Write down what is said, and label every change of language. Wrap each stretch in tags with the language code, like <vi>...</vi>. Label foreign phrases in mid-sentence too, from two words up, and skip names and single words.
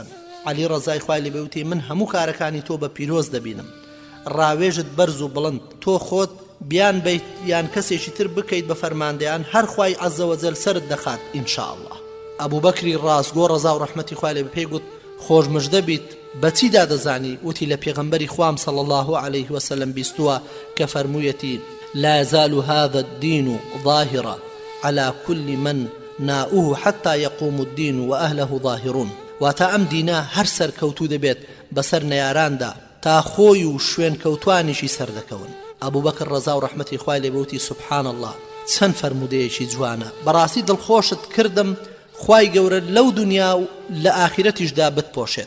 <ckb>عەلی ڕەزای خوای لێبێ وتی من هەموو کارەکانی تۆ بە پیرۆز دەبینم، ڕاوێژت بەرز و بڵند، تۆ خۆت بیان بیت یان کەسێکی تر بکەیت بە فەرماندەیان هەر خوای عەزەوەجەل سەرت دەخات ئینشاءالله. ئەبوو بەکری ڕازگۆ ڕەزا و ڕەحمەتی خوای لێبێ پێی گوت خۆش مژدە بیت، بەچیدا دەزانی؟ وتی لە پێغەمبەری خوام</ckb> <ar>صلی الله عليه وسلم</ar> <ckb>بیستووە کە فەرموویەتی</ckb> <ar>لا يزال هذا الدين ظاهرا على كل من ناؤه حتى يقوم الدين وأهله ظاهرون.</ar> <ckb>واتە ئەم دینە هەر سەرکەوتوو دەبێت بەسەر نەیاراندا تا خۆی و شوێن کەوتوانیشی سەردەکەون. ئەبوو بەکر ڕەزا و ڕەحمەتی خوای لێبێ وتی</ckb> <ar>سوبحان الله،</ar> <ckb>چەند فەرمودەیەکی جوانە، بەڕاستی دڵخۆشت کردم خوای گەورە لەو دنیا و لە ئاخرەتیشدا بتپۆشێت.</ckb>